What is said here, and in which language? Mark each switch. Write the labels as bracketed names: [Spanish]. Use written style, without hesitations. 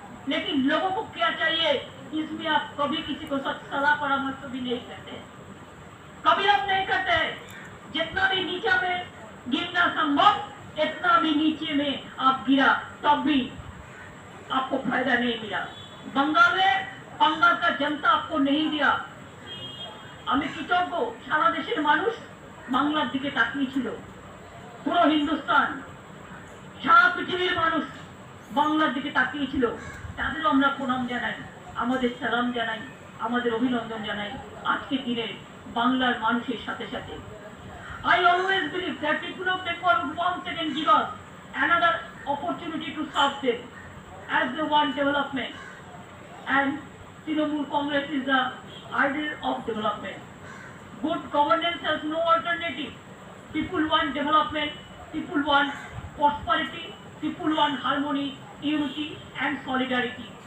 [Hindi] लेकिन लोगों को क्या चाहिए, इसमें आप कभी किसी को सलाह परामर्श भी नहीं करते, कभी आप नहीं करते। जितना भी नीचे में गिरना संभव, इतना भी नीचे में आप गिरा, तब भी आपको फायदा नहीं मिला। बंगाल का जनता आपको नहीं दिया। [Bangla] আমি কৃতজ্ঞ, সারা দেশের মানুষ বাংলার দিকে তাকিয়েছিল, পুরো হিন্দুস্তান, সারা পৃথিবীর মানুষ বাংলার দিকে তাকিয়েছিল। তাদেরও আমরা প্রণাম জানাই, আমাদের সালাম জানাই, আমাদের অভিনন্দন জানাই আজকের দিনে বাংলার মানুষের সাথে সাথে। [English] I always believe that people of Bengal would once again give us another opportunity to serve them as they want development. And Trinamool Congress is the idol of development. Good governance has no alternative. People want development, people want prosperity, people want harmony, unity and solidarity.